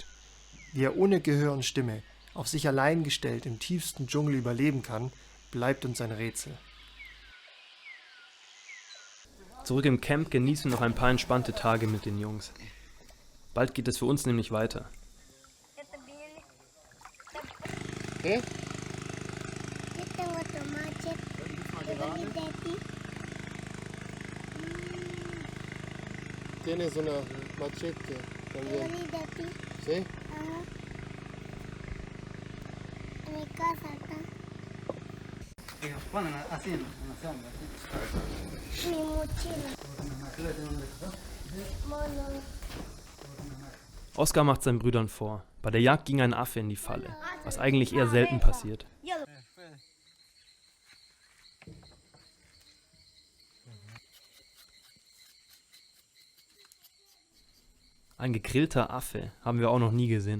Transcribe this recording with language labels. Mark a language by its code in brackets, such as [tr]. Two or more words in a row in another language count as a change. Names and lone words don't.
[de] Wie er ohne Gehör und Stimme, auf sich allein gestellt im tiefsten Dschungel überleben kann, bleibt uns ein Rätsel. Zurück im Camp genießen wir noch ein paar entspannte Tage mit den Jungs. Bald geht es für uns nämlich weiter. [es] ¿Qué? Tienes una machete también. ¿Sí? Ajá. En mi casa acá. Ponen así en la sombra. Mi mochila. Mono. [de] Oskar macht seinen Brüdern vor, bei der Jagd ging ein Affe in die Falle, was eigentlich eher selten passiert. Ein gegrillter Affe haben wir auch noch nie gesehen.